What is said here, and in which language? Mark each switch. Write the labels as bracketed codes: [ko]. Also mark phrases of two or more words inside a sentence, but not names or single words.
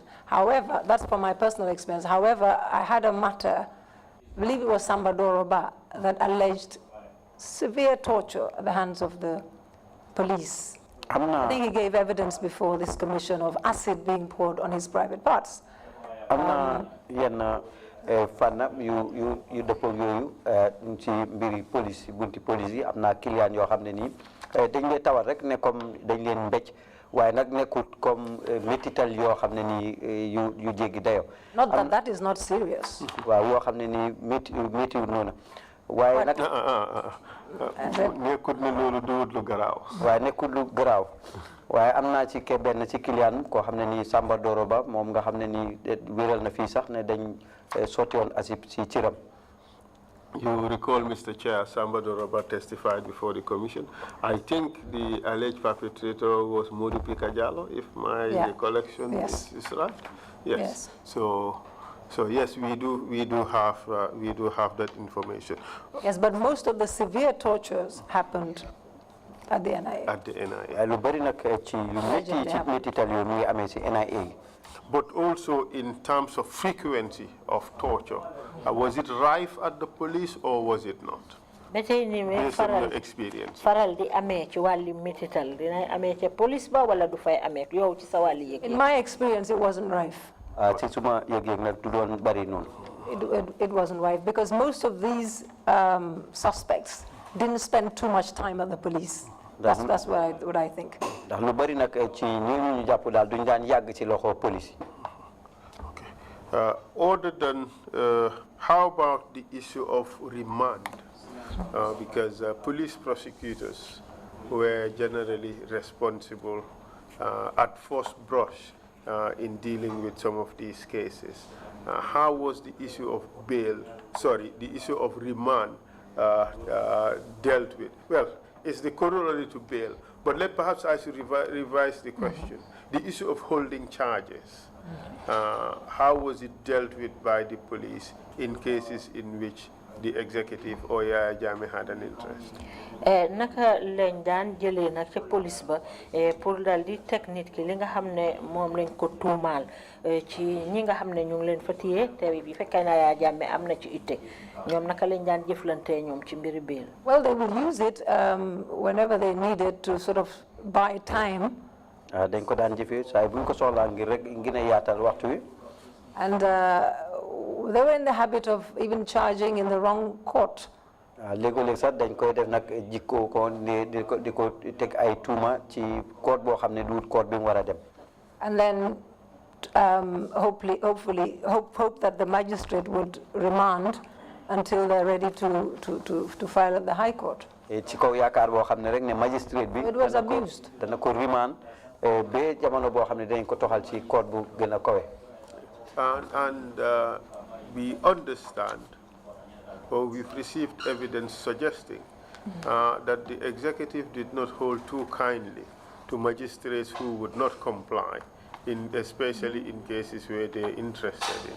[en] However, that's from my personal experience. However, I had a matter, I believe it was Samba Doroba, that alleged severe torture at the hands of the police. I think he gave evidence before this commission of acid being poured on his private parts. [wo] Fanna yu dëppoo yooyu ci mbiri police bunti police yi am na client yoo xam ne nii dañ leen tawal rek ne comme dañ leen mbéj waaye nag nekkut comme métital yoo xam ne nii yu jéggi dayo. [en] Not that that is not serious. [wo] waaw yoo xam ne nii métiwul noonu waaye nag nekkut ne loolu duwut lu garaaw. waaye nekkut lu garaaw waaye am naa ci benn ci client koo xam ne nii Samba Doroba moom nga xam ne nii wéral na fii sax ne dañ sotti woon asib ci ciram. [en] You recall, Mr. Chair, Samba Doroba testified before the commission. I think the alleged perpetrator was Modi Pikajalo, if my recollection is right. Yes. So yes, we do have that information. Yes, but most of the severe tortures happened at the NIA. At the NIA. [wo] Lu bari nak ci yu metti tal yu muy amé ci NIA. [en] But also in terms of frequency of torture, was it rife at the police or was it not? Based on your experience. [wo] Faral di amé ci wàllu métital dina amé ci police ba wala du fay amé yow ci sa wàllu yëg. [en] In my experience, it wasn't rife. [wo] Ci suma yëg nak du doon bari non. [en] It wasn't rife because most of these suspects didn't spend too much time at the police. That's what I think. [wo] Ndax lu bari nak ci ñu japp dal duñ daan yàgg ci loxo police. [en] Okay. Other than how about the issue of remand? Because police prosecutors were generally responsible at first brush in dealing with some of these cases. How was the issue of the issue of remand dealt with? Well, it's the corollary to bail, but perhaps I should revise the question. The issue of holding charges, how was it dealt with by the police in cases in which the executive or Yaya Jammeh had an interest. [wo] Naka lañ daan jëlee nag ca police ba pour dal di teg nit ki li nga xam ne moom lañ ko tuumaal ci ñi nga xam ne ñu ngi leen fa téye te bi fekkee na Yaya Jammeh am na ci itte ñoom naka lañ daan jëflante ñoom ci mbiri bail. [en] Well, they will use it whenever they need it to sort of buy time. [wo] dañ ko daan jëfee saa bu ñu ko soxlaa ngir rek ngir a yaatal waxtu wi. [en] And they were in the habit of even charging in the wrong court. [wo] léeg-léeg sax dañ koy def nag jikko ko di ko teg ay tuuma ci court boo xam ne duut court bi mu war a dem. [en] And then hope that the magistrate would remand until they're ready to file at the High Court. [wo] ci kaw yaakaar boo xam ne rek ne magistrate bi. [en] It was abused. [wo] dana ko remand ba jamono boo xam ne dañ ko toxal ci court bu gën a kawe. [en] And we understand, or we've received evidence suggesting that the executive did not hold too kindly to magistrates who would not comply, especially in cases where they're interested in.